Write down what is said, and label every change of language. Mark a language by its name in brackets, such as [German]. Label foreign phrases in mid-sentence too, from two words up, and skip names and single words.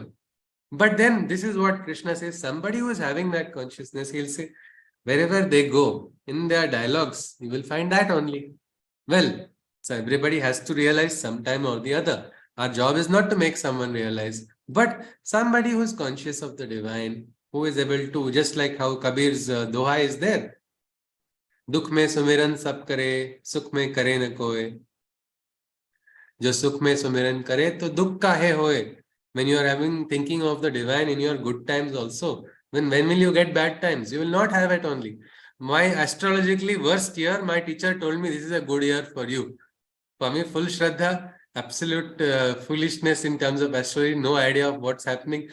[English] But then this is what Krishna says. Somebody who is having that consciousness, he'll say, wherever they go in their dialogues, you will find that only. Well, so everybody has to realize sometime or the other. Our job is not to make someone realize, but somebody who is conscious of the divine, who is able to, just like how Kabir's doha is there. [Hindi] दुख में सुमिरन सब करे, सुख में करे न कोए. जो सुख में सुमिरन करे तो दुख काहे होए. [English] When you are thinking of the divine in your good times also, when will you get bad times? You will not have it only. My astrologically worst year, my teacher told me this is a good year for you. For me, full Shraddha, absolute foolishness in terms of astrology, no idea of what's happening.